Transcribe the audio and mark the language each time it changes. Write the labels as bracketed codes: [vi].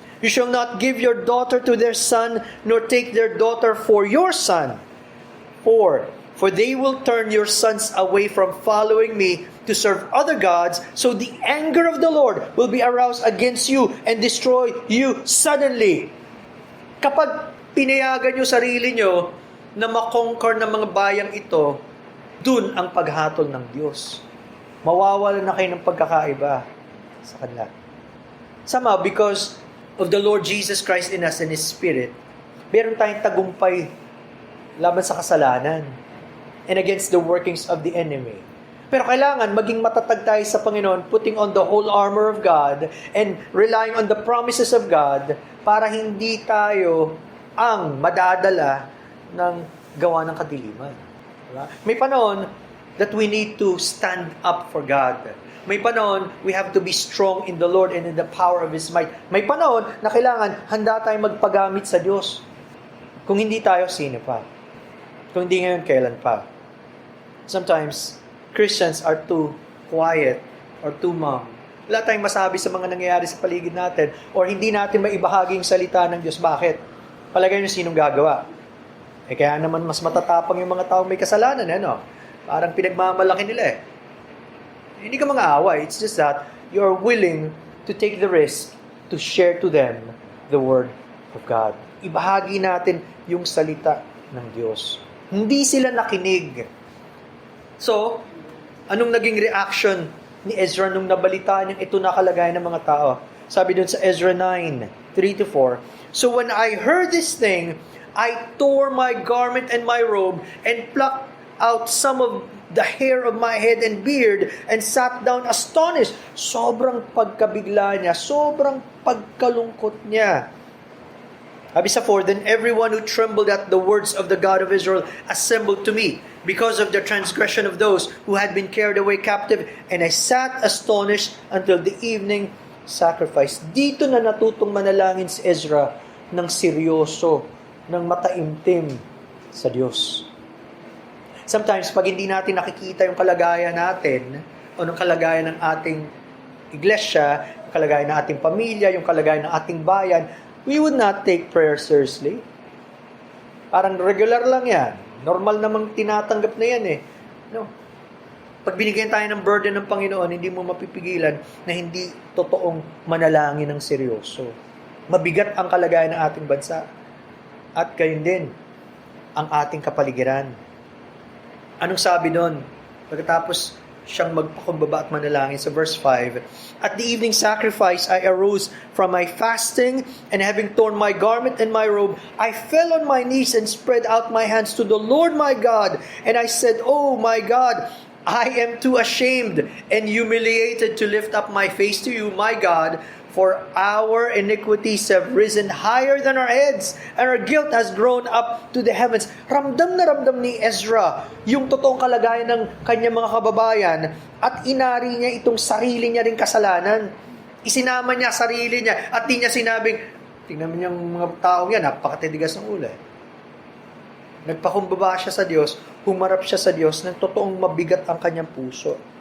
[en] You shall not give your daughter to their son, nor take their daughter for your son. 4, for they will turn your sons away from following me to serve other gods, so the anger of the Lord will be aroused against you and destroy you suddenly. [tl] Kapag pinayagan nyo sarili nyo na makonquer ng mga bayang ito, dun ang paghatol ng Diyos. Mawawalan na kayo ng pagkakaiba sa kanila. [en] Somehow, because of the Lord Jesus Christ in us and His Spirit, [tl] meron tayong tagumpay laban sa kasalanan [en] and against the workings of the enemy. [tl] Pero kailangan maging matatag tayo sa Panginoon, [en] putting on the whole armor of God [tl] and relying on the promises of God para hindi tayo ang madadala ng gawa ng kadiliman. Diba? May panahon [en] that we need to stand up for God. [tl] May panahon, [en] we have to be strong in the Lord and in the power of His might. [tl] May panahon na kailangan handa tayong magpagamit sa Diyos. Kung hindi tayo, sino pa? Kung hindi ngayon, kailan pa? [en] Sometimes, Christians are too quiet or too mum. [tl] Wala tayong masabi sa mga nangyayari sa paligid natin or hindi natin maibahagi yung salita ng Diyos. Bakit? Palagay nyo sinong gagawa? Kaya naman mas matatapang yung mga taong may kasalanan, Parang pinagmamalaki nila Hindi ka mang-aaway. [en] It's just that you're willing to take the risk to share to them the Word of God. [tl] Ibahagi natin yung salita ng Diyos. Hindi sila nakinig. So, anong naging reaction ni Ezra nung nabalitaan yung ito na kalagayan ng mga tao? Sabi dun sa Ezra 9:3-4, [en] so when I heard this thing, I tore my garment and my robe and plucked out some of the hair of my head and beard and sat down astonished. [tl] Sobrang pagkabigla niya, sobrang pagkalungkot niya. Sabi sa 4, [en] then everyone who trembled at the words of the God of Israel assembled to me because of the transgression of those who had been carried away captive, and I sat astonished until the evening sacrifice. [tl] Dito na natutong manalangin si Ezra ng seryoso, ng mataimtim sa Diyos. Sometimes, pag hindi natin nakikita yung kalagayan natin, o ng kalagayan ng ating iglesia, yung kalagayan ng ating pamilya, yung kalagayan ng ating bayan, [en] we would not take prayer seriously. [tl] Parang regular lang yan. Normal namang tinatanggap na yan No? Pag binigyan tayo ng burden ng Panginoon, hindi mo mapipigilan na hindi totoong manalangin ng seryoso. Mabigat ang kalagayan ng ating bansa. At gayon din, ang ating kapaligiran. Anong sabi doon? Pagkatapos siyang magpakumbaba at manalangin sa verse 5, [en] at the evening sacrifice, I arose from my fasting, and having torn my garment and my robe, I fell on my knees and spread out my hands to the Lord my God. And I said, oh my God, I am too ashamed and humiliated to lift up my face to you, my God, for our iniquities have risen higher than our heads, and our guilt has grown up to the heavens. [tl] Ramdam na ramdam ni Ezra yung totoong kalagayan ng kanyang mga kababayan, at inari niya itong sarili niya ring kasalanan. Isinama niya sarili niya, at di niya sinabing, tingnan mo niyang mga taong yan, napakatitigas ng ulo. Nagpakumbaba siya sa Diyos, humarap siya sa Diyos ng totoong mabigat ang kanyang puso.